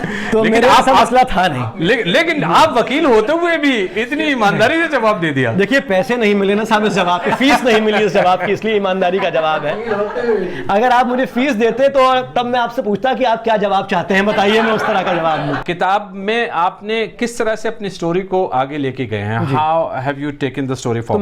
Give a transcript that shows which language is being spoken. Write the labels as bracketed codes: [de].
[ur] تو میرے ایسا مسئلہ تھا نہیں، لیکن آپ وکیل ہوتے ہوئے بھی اتنی ایمانداری سے جواب دے دیا. دیکھیے پیسے نہیں ملے نا صاحب اس جواب کے، فیس نہیں ملی اس جواب کی، اس لیے ایمانداری کا جواب ہے. اگر آپ مجھے فیس دیتے تو تب میں آپ سے پوچھتا کہ آپ کیا جواب چاہتے ہیں، بتائیے، میں اس طرح کا جواب دوں. کتاب میں آپ نے کس طرح سے اپنی سٹوری کو آگے لے کے گئے ہیں؟ [en] How have you taken the story forward?